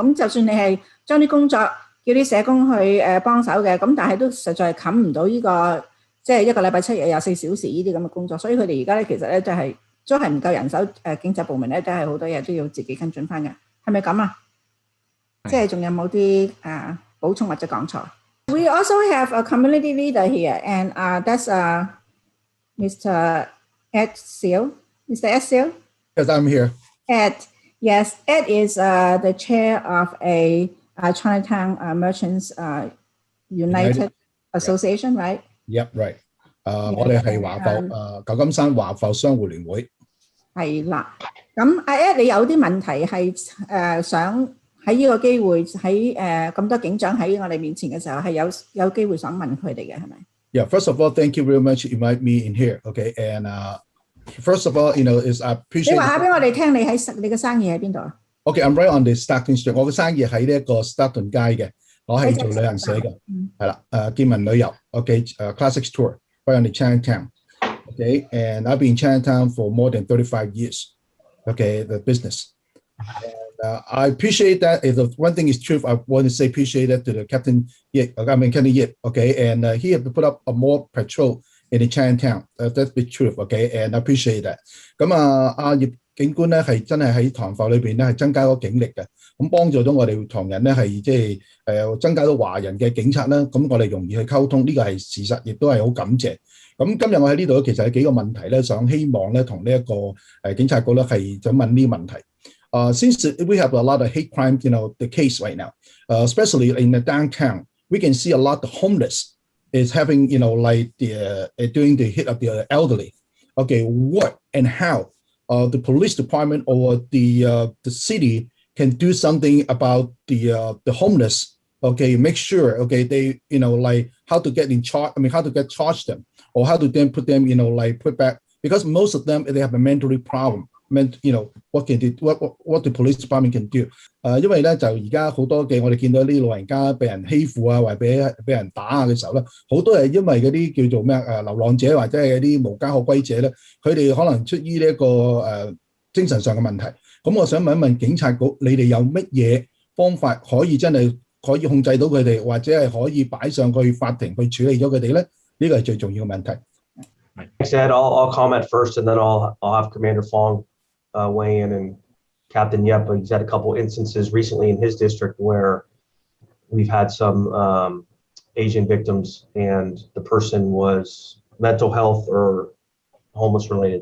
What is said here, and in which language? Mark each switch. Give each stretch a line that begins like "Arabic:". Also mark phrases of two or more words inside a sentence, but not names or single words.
Cantonese: 咁就算你係將啲工作叫啲社工去幫手嘅，咁但係都實在冚唔到呢個即係一個禮拜7日24小時呢啲咁嘅工作。所以佢哋而家咧其實咧都係唔夠人手，警察部門咧都係好多嘢都要自己跟進翻嘅，係咪咁啊？即係仲有冇啲補充或者講錯
English: ？We also have a community leader here, and that's Mr. Ed Seal. Mr. Ed Seal? Yes, I'm here. Ed, yes, Ed is the chair of a Chinatown Merchants United Association, right? Yep, right.
Cantonese: 我哋係華埠舊金山華埠商戶聯會。係啦，咁阿 Ed 你有啲問題係想喺呢個機會喺咁多警長喺我哋面前嘅時候係有機會想問佢哋嘅係咪？
English: Yeah, first of all, thank you very much for inviting me in here. Okay, and first of all, is I appreciate.
Cantonese: 你話下俾我哋聽，你嘅生意喺邊度啊
English: Okay, I'm right on the Stockton Street.
Cantonese: 我嘅生意喺呢一個 Stockton 街嘅，我係做旅行社嘅，係啦，見聞旅遊 ，OK，
English: classic tour right on the Chinatown. Okay, and I've been in Chinatown for more than 35 years. Okay, the business. And, I appreciate that. If the one thing is true, I want to say appreciate that to the Captain Yip. Captain Yip. Okay, and he have to put up a more patrol in the Chinatown. That's the truth. Okay, and I appreciate that.
Cantonese: 咁阿葉警官咧係真係喺堂課裏邊咧係增加咗警力嘅，咁幫助咗我哋唐人咧係即係增加咗華人嘅警察啦，咁我哋容易去溝通，呢個係事實，亦都係好感謝。咁今日我喺呢度其實有幾個問題咧，想希望咧同呢一個警察局咧係想問呢個問題。
English: Since we have a lot of hate crime, the case right now, especially in the downtown, we can see a lot of homeless is having, like doing the hit of the elderly. Okay, what and how the police department or the city can do something about the homeless? Okay, make sure they like how to get in charge. I mean, how to get charged them or how to then put them like put back, because most of them they have a mentally problem. What the police department can do？
Cantonese: 因為咧就而家好多嘅我哋見到啲老人家被人欺負啊，或者俾人打啊嘅時候咧，好多係因為嗰啲叫做咩流浪者或者係啲無家可歸者咧，佢哋可能出於呢一個精神上嘅問題。咁我想問一問警察局，你哋有乜嘢方法可以真係可以控制到佢哋，或者係可以擺上去法庭去處理咗佢哋咧？呢個係最重要嘅問題。
English: Thanks, Ed. I'll comment first, and then I'll have Commander Fong weigh in, and Captain Yep. He's had a couple instances recently in his district where we've had some Asian victims, and the person was mental health or homeless related.